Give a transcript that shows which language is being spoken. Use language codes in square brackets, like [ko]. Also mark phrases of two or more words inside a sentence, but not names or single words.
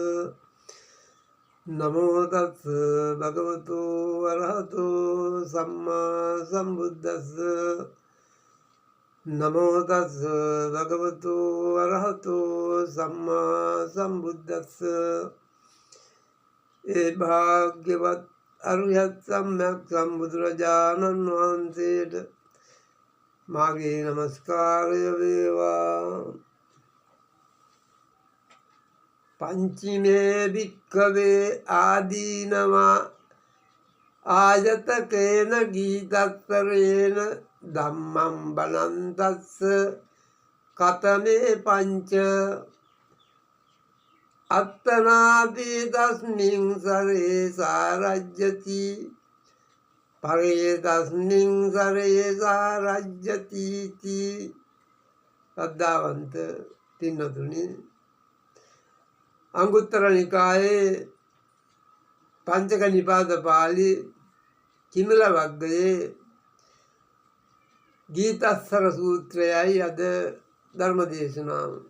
[pi] නමෝ තස් භගවතු අරහතෝ සම්මා සම්බුද්දස්ස. නමෝ තස් භගවතු අරහතෝ සම්මා සම්බුද්දස්ස. [si] ඒ භාග්‍යවත් අරියත් සම්්‍යක් සම්බුදුරජාණන් වහන්සේට මාගේ නමස්කාරය වේවා. [pi] පංචිමේ භික්ඛවේ ආදීනවා ආයතකේන ගීතස්සරේන ධම්මං බලන්තස්ස කතමේ පංච අත්තනාපි තස්මින් සරේ සාරජ්‍යති පරේ තස්මින් සරේ සාරජ්‍යති. [si] ශ්‍රද්ධාවන්ත පින්වතුනි, අංගුත්තර නිකායේ පංචක නිපාත පාළි කිමල වග්ගයේ ගීතස්සර සූත්‍රයයි අද ධර්ම දේශනාව.